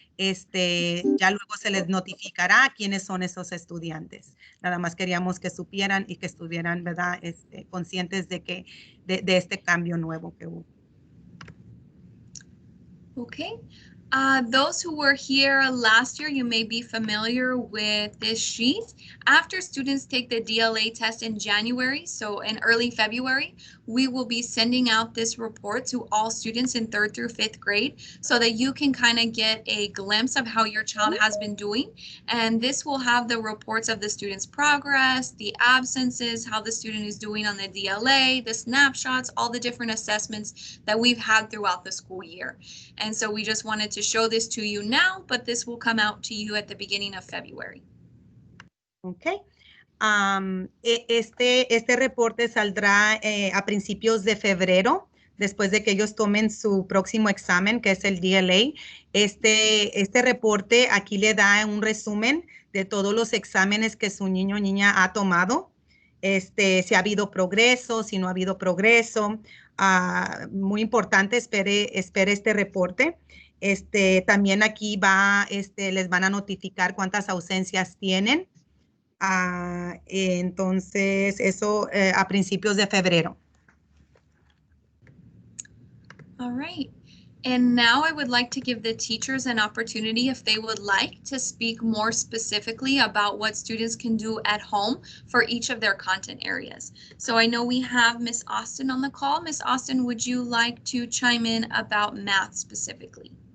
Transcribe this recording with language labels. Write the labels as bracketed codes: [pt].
[es] Ya luego se les notificará quiénes son esos estudiantes. Nada más queríamos que supieran y que estuvieran, ¿verdad? Conscientes de este cambio nuevo que hubo. [en] Okay. Those who were here last year, you may be familiar with this sheet. After students take the DLA test in January, so in early February, we will be sending out this report to all students in 3rd through 5th grade so that you can kind of get a glimpse of how your child has been doing. And this will have the reports of the student's progress, the absences, how the student is doing on the DLA, the snapshots, all the different assessments that we've had throughout the school year. And so we just wanted to show this to you now, but this will come out to you at the beginning of February. Okay. [es] Este reporte saldrá a principios de febrero, después de que ellos tomen su próximo examen, que es el DLA. Este reporte aquí le da un resumen de todos los exámenes que su niño o niña ha tomado. Si ha habido progreso, si no ha habido progreso. Muy importante, espere este reporte. También aquí les van a notificar cuántas ausencias tienen. Entonces, eso a principios de febrero. [en] All right. And now I would like to give the teachers an opportunity, if they would like, to speak more specifically about what students can do at home for each of their content areas. So I know we have Miss Austin on the call. Miss Austin, would you like to chime in about math specifically?